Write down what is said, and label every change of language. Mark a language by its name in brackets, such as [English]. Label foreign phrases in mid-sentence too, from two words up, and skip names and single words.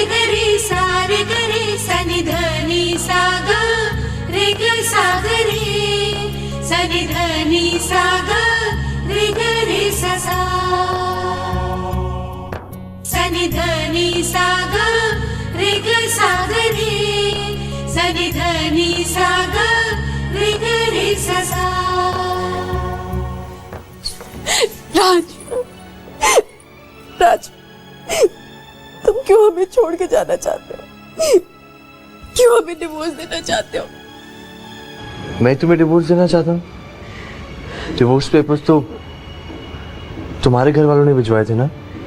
[Hindi] गरे सारे गरे सनि धनी साग रे ग सागरे सनि धनी साग रे गरे ससा सनि धनी साग रे ग सागरे सनि धनी साग रे गरे ससा। राज, राज, तुम क्यों हमें छोड़ के जाना चाहते हो? क्यों हमें डिवोर्स देना चाहते हो? मैं तुम्हें डिवोर्स देना चाहता हूँ? [English] divorce papers [Hindi] तो तुम्हारे घर वालों ने भिजवाए थे ना।